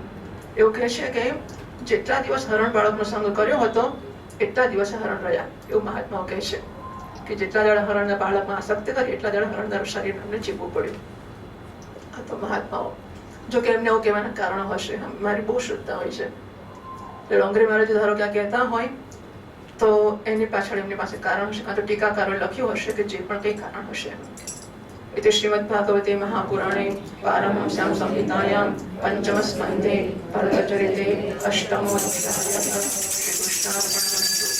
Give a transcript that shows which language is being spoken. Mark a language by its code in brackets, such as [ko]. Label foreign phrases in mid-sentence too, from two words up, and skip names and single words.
[gu] એવું કહે છે કે જેટલા દિવસ હરણ બાળકનો સંગ કર્યો હતો એટલા દિવસે હરણ રહ્યા, એવું મહાત્માઓ કહે છે કે જેટલા દાડા હરણના બાળકમાં આસક્તિ કરી એટલા દાડા હરણના શરીર અમને જીવવું પડ્યું. આ તો મહાત્માઓ જો કે એમને એવું કહેવાના કારણો હશે, મારી બહુ શ્રદ્ધા હોય છે. એટલે ડોંગરી મહારાજ ધારો કે આ કહેતા હોય તો એની પાછળ એમની પાસે કારણ હશે, કાં તો ટીકાકારોએ લખ્યું હશે કે જે પણ કંઈ કારણ હશે. [sa] इति श्रीमद्भागवते महापुराणे पारमहंस्यां संहितायां पंचम स्कन्धे भरतचरिते अष्टमोऽध्यायः. श्रीकृष्णार्पणमस्तु.